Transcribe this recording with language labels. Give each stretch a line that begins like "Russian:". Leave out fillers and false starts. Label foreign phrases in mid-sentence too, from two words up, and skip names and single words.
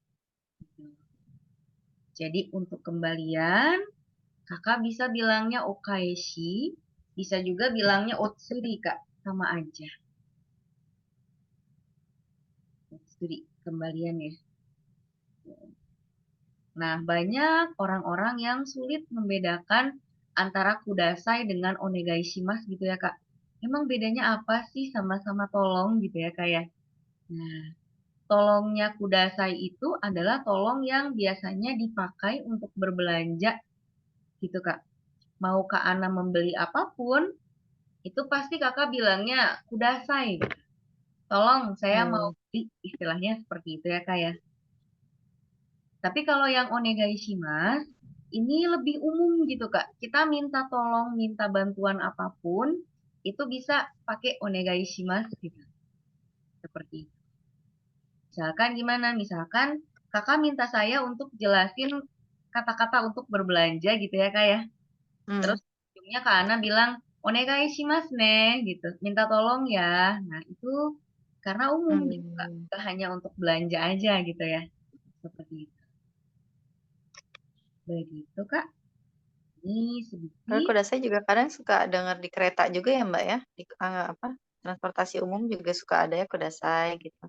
Indonesian: Jadi untuk kembalian Kakak bisa bilangnya okaeshi, bisa juga bilangnya otsuri, Kak. Sama aja. Otsuri, kembalian ya. Nah, banyak orang-orang yang sulit membedakan antara kudasai dengan
Japanese: お願いします
Indonesian: gitu ya, Kak. Emang bedanya apa sih sama-sama tolong gitu ya, Kak ya? Nah, tolongnya kudasai itu adalah tolong yang biasanya dipakai untuk berbelanja gitu, Kak. Mau Kak Ana membeli apapun, itu pasti kakak bilangnya kudasai. Tolong saya mau Hmm. beli, istilahnya seperti itu ya kak ya. Tapi kalau yang
Japanese: お願いします,
Indonesian: ini lebih umum gitu kak. Kita minta tolong, minta bantuan apapun, itu bisa pakai
Japanese: お願いします
Indonesian: gitu. Seperti itu. Misalkan gimana? Misalkan kakak minta saya untuk jelasin kata-kata untuk berbelanja gitu ya kak ya. Hmm. Terus ujungnya Kak Ana bilang,
Japanese: お願いしますね, gitu.
Indonesian: Minta tolong ya. Nah, itu karena umum gitu, Kak. Hmm. Nggak hanya untuk belanja aja gitu ya. Seperti itu. Begitu, Kak. Ini Kalau sedikit. kuda saya juga kadang suka dengar di kereta juga ya Mbak ya, di apa transportasi umum juga suka ada ya kuda saya gitu.